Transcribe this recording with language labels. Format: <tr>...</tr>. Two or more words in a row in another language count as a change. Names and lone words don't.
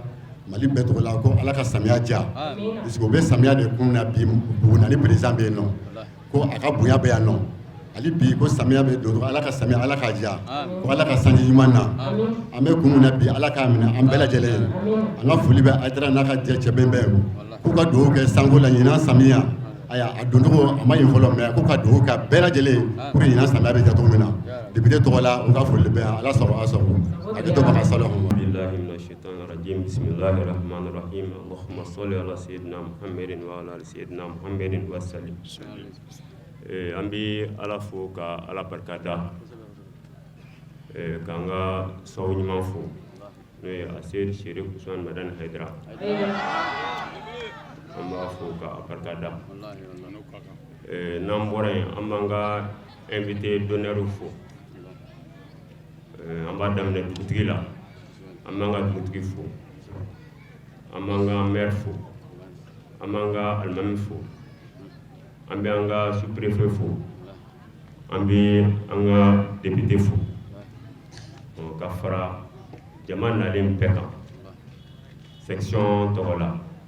<bm>Mali bɛɛ tɔgɔ la ko ala ka samiya diya</bm> <fr>parce que</fr> <bm>o bɛ samiya de kun na bi Buguni ni président bɛ yen nɔ ko a ka bonya bɛ yan nɔ hali bi ko samiya bɛ don ala ka samiya ala ka diya ko ala ka sanji ɲuman na an bɛ kun min na bi ala k'a minɛ an bɛɛ lajɛlen ye an ka foli bɛ Hayidara n'a ka jɛ cɛ bɛɛ k'u ka dugawu kɛ sanko la ɲinan samiya aya a doncogo a ma ɲi fɔlɔ mais ko ka dugawu ka bɛɛ lajɛlen</bm> <fr>pour que</fr> <bm>ɲinan samiya bɛ ja cogo min na député tɔgɔ la u ka foli bɛ yan ala sago a sago a kɛ to baga sala hɔn</bm> <ar>بالله من الشيطان الرجيم بسم الله الرحمن الرحيم اللهم صل على سيدنا محمد وعلى آل سيدنا محمد وسلم</ar> <bm>an bɛ ala fo ka ala barika da k'an ka sababu ɲuman fo n'o ye Ased Sherif Usman Madani Haidara an b'a fo ka barika da n'an bɔra yen an b'an ka</bm> <fr>invité d'honneur</fr> <bm>fo an b'a daminɛ dugutigi la an b'an ka dugutigi fo an b'an ka maire fo an b'an ka alimami fo an bɛ an ka sous-préfet fo an bɛ an ka député fo ka fara jama nalen bɛɛ kan section tɔgɔ la</bm>